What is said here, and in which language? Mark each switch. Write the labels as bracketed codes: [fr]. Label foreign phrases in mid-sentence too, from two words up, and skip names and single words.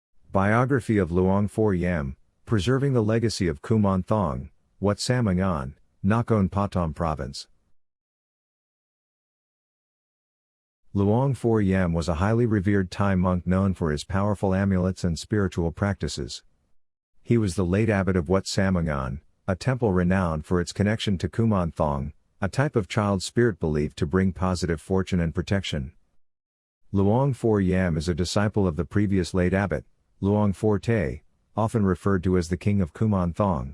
[en] Biography of Luang Phor Yeam, Preserving the Legacy of Kuman Thong, Wat Samangan, Nakhon Pathom Province. Luang Phor Yeam was a highly revered Thai monk known for his powerful amulets and spiritual practices. He was the late abbot of Wat Samangan, a temple renowned for its connection to Kuman Thong, a type of child spirit believed to bring positive fortune and protection. Luang Phor Yeam is a disciple of the previous late abbot, Luang Phor Tay, often referred to as the King of Kuman Thong.